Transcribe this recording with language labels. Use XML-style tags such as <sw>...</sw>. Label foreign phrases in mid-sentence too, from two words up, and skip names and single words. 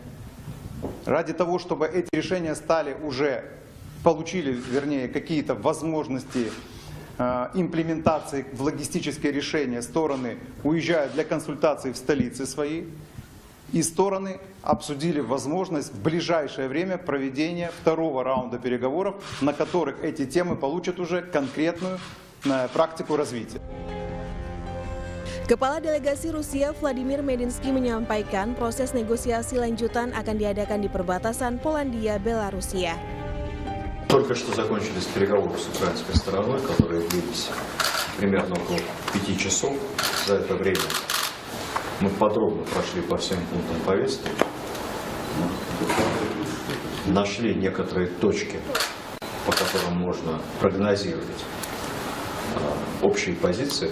<ru>Ради того, чтобы эти решения получили какие-то возможности имплементации в логистические решения, стороны уезжают для консультаций в столицы свои, и стороны обсудили возможность в ближайшее время проведения второго раунда переговоров, на которых эти темы получат уже конкретную практику развития.</ru> <id>Kepala Delegasi Rusia Vladimir Medinsky menyampaikan proses negosiasi lanjutan akan diadakan di perbatasan Polandia-Belarusia.</id> <ru>Только что закончились переговоры с украинской стороной, которые длились примерно около 5 часов. За это время мы подробно прошли по всем пунктам повестки, нашли некоторые точки, по которым можно прогнозировать общие позиции.</ru>